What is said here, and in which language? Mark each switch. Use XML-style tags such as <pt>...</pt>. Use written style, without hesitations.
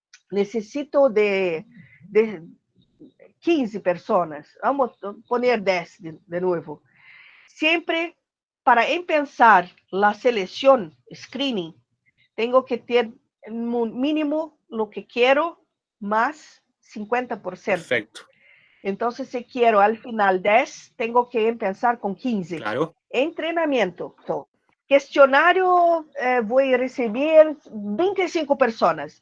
<pt>Necessito de 15 pessoas. Vamos poner 10 de novo. Sempre, para empezar a seleção, screening, tenho que ter no mínimo lo que quero más 50%.</pt> <es>Perfecto. Entonces, si quiero al final 10, tengo que empezar con 15. Claro. Entrenamiento.</es> <pt>Questionário, vou receber 25 pessoas.</pt>